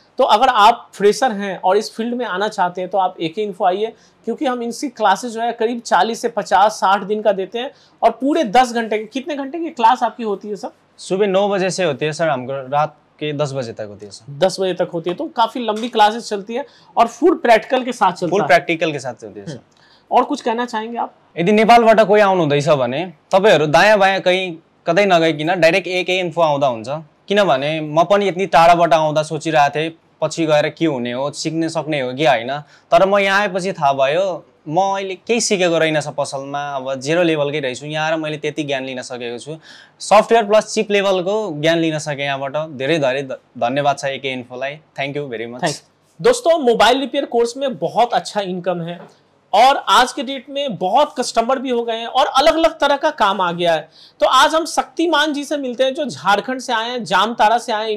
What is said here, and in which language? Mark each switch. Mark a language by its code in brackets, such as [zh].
[hi] तो अगर आप फ्रेशर हैं और इस फील्ड में आना चाहते हैं तो आप AK Info आइए, क्योंकि हम इनकी क्लासेस जो है करीब 40 से 50-60 दिन का देते हैं और पूरे 10 घंटे की, कितने घंटे की क्लास आपकी होती है सर? सुबह 9 बजे से होती है सर, हमको रात के 10 बजे तक होती है सर। 10 बजे तक होती है, तो काफ़ी लंबी क्लासेस चलती है और फुल प्रैक्टिकल के साथ चलती है। फुल प्रैक्टिकल के साथ चलती है सर। और कुछ कहना चाहेंगे आप? [ne] यदि नेपालबाट कोही आउनुहुँदैछ भने तपाईहरु दायाँ बायाँ कहीं कतै नगइकिन डाइरेक्ट AK Info आउँदा हुन्छ, किनभने म पनि यति टाढाबाट आउँदा सोचिरहेको थिएँ पछि गएर के हुने हो, सिक्न सक्ने हो कि हैन। तर म यहाँ आएपछि थाहा भयो म अहिले केही सिकेको रहेनछ पसलमा, अब 0 लेभलकै रहेछु। यहाँ आएर मैले त्यति ज्ञान लिन सकेको छु, सफ्टवेयर प्लस चिप लेभलको ज्ञान लिन सके यहाँबाट। धेरै धेरै धन्यवाद छ AK Info लाई, [en] Thank you very much. [hi] दोस्तों, मोबाइल रिपेयर कोर्स में बहुत अच्छा इनकम है और आज के डेट में बहुत कस्टमर भी हो गए हैं और अलग अलग तरह का काम आ गया है। तो आज हम शक्तिमान जी से मिलते हैं जो झारखंड से आए हैं, जामताड़ा से आए हैं।